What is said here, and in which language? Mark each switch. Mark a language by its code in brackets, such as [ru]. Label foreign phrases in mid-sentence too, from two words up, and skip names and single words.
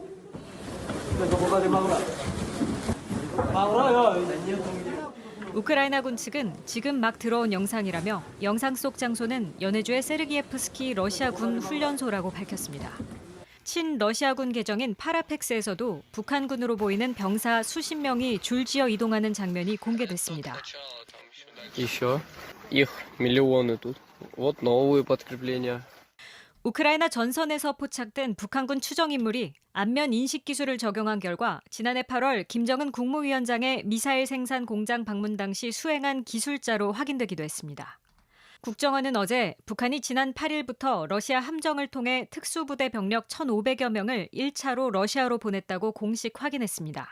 [ko] 우크라이나군 측은 지금 막 들어온 영상이라며 영상 속 장소는 연해주의 세르기예프스키 러시아군 훈련소라고 밝혔습니다. 친러시아군 계정인 파라펙스에서도 북한군으로 보이는 병사 수십 명이 줄지어 이동하는 장면이 공개됐습니다. [ru] Еще их миллионы тут. Вот новые подкрепления. [ko] 우크라이나 전선에서 포착된 북한군 추정 인물이 안면 인식 기술을 적용한 결과 지난해 8월 김정은 국무위원장의 미사일 생산 공장 방문 당시 수행한 기술자로 확인되기도 했습니다. 국정원은 어제 북한이 지난 8일부터 러시아 함정을 통해 특수부대 병력 1,500여 명을 1차로 러시아로 보냈다고 공식 확인했습니다.